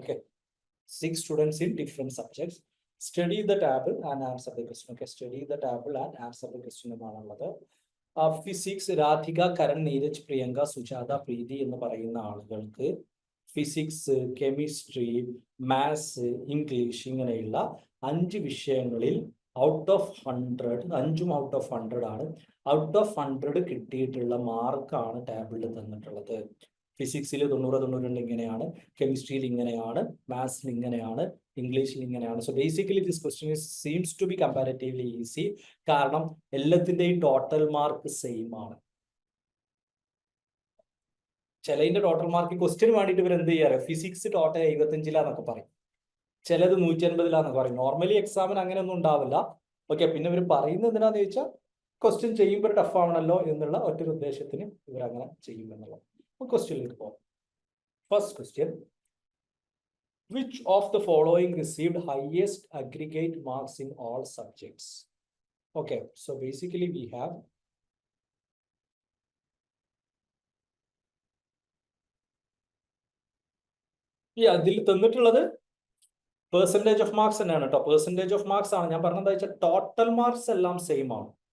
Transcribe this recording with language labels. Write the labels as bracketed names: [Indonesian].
[English] Okay, 6 students in different subjects. Study the table and answer the question. Okay, study the table and answer the question [Malayalam] എന്നാണുള്ളത്. Physics Radhika, Karan, Neeraj, Priyanka, Sujatha, പ്രീതി എന്ന് പറയുന്ന ആളുകൾക്ക് physics, chemistry, maths, English ഇങ്ങനെയുള്ള 5 വിഷയങ്ങളിൽ out of 100, 5ഉം out of 100 ആണ്. Out of 100 കിട്ടിയിട്ടുള്ള മാർക്കാണ് ടേബിളിൽ തന്നിട്ടുള്ളത്. ഫിസിക്സിൽ 90 ഇങ്ങനെയാണ്, കെമിസ്ട്രിയിൽ ഇങ്ങനെയാണ്, മാത്സിൽ ഇങ്ങനെയാണ്, ഇംഗ്ലീഷിൽ ഇങ്ങനെയാണ്. [English] So basically this question seems to be comparatively easy. [Malayalam] കാരണം എല്ലാത്തിൻ്റെയും ടോട്ടൽ മാർക്ക് സെയിം ആണ്. ചിലതിന്റെ ടോട്ടൽ മാർക്ക് ക്വസ്റ്റ്യൻ വേണ്ടിയിട്ട് ഇവർ എന്ത് ചെയ്യാറ്, ഫിസിക്സ് ടോട്ടൽ 75 പറയും, ചിലത് 150 പറയും. നോർമലി എക്സാമിന് അങ്ങനെ ഒന്നും ഉണ്ടാവില്ല. ഓക്കെ, പിന്നെ ഇവർ പറയുന്നത് എന്തിനാന്ന് ചോദിച്ചാൽ ക്വസ്റ്റ്യൻ ചെയ്യുമ്പോൾ ടഫ് ആവണല്ലോ എന്നുള്ള ഒറ്റൊരു ഉദ്ദേശത്തിന് ഇവർ അങ്ങനെ ചെയ്യും എന്നുള്ളത്. ക്വസ്റ്റ്യനിലേക്ക് പോകാം. [English] First question, which of the following received highest aggregate marks in all subjects? Okay, so basically we have [Malayalam] ഇതിൽ തന്നിട്ടുള്ളത് [English] percentage of marks [Malayalam] തന്നെയാണ് കേട്ടോ. പെർസെൻറ്റേജ് ഓഫ് മാർക്സ് ആണ്. ഞാൻ പറഞ്ഞത് വെച്ചാൽ ടോട്ടൽ മാർക്സ് എല്ലാം സെയിം ആണ്.